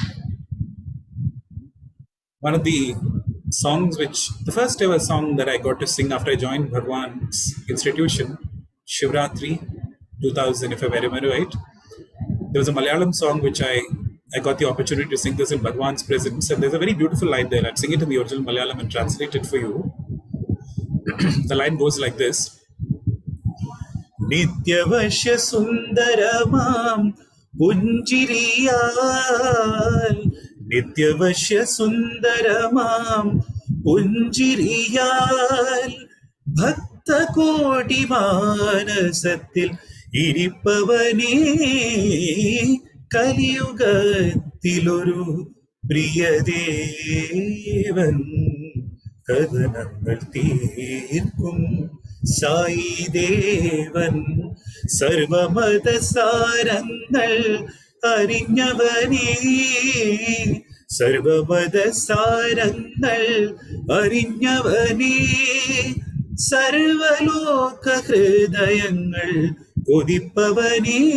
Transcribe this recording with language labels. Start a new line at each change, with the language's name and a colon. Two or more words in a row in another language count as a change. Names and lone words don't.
English: One of the songs the first ever song that I got to sing after I joined Bhagawan's institution, Shivratri 2000, if I remember right. There was a Malayalam song which I got the opportunity to sing this in Bhagawan's presence, and there's a very beautiful line there. I'll sing it in the original Malayalam and translate it for you. The line goes like this.
Malayalam: നിത്യവശ്യ സുന്ദരമാം പുഞ്ചിരിയാൽ നിത്യവശ്യ സുന്ദരമാം പുഞ്ചിരിയാൽ ഭക്ത കോടി മനസതിൽ ഇരിപ്പവനേ കലിയുഗത്തിലൊരു പ്രിയദേവൻ കദനങ്ങൾ തീർക്കും സായി ദേവൻ സർവമതസാരങ്ങൾ അറിഞ്ഞവനേ സർവമതസാരങ്ങൾ അറിഞ്ഞവനേ സർവലോക ഹൃദയങ്ങൾ കൊതിപ്പവനേ